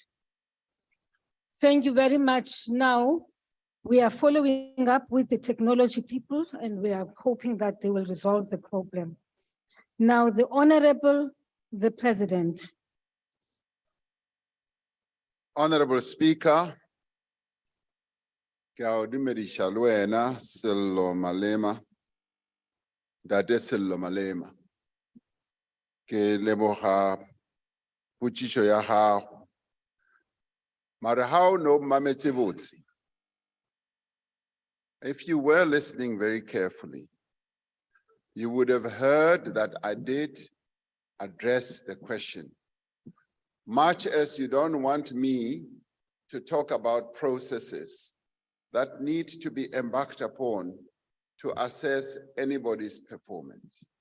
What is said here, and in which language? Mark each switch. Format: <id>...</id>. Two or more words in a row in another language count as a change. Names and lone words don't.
<en>Thank you very much. Now, we are following up with the technology people and we are hoping that they will resolve the problem. Now, the Honorable, the President. Honorable Speaker,</en> <nso>ke a o dumedisha le wena Sello Malema, Ntate Sello Malema. Ke leboga potšišo ya gago. Mara ha o no mametse botse.</nso> <en>If you were listening very carefully, you would have heard that I did address the question. Much as you don't want me to talk about processes that need to be embarked upon to assess anybody's performance.</en>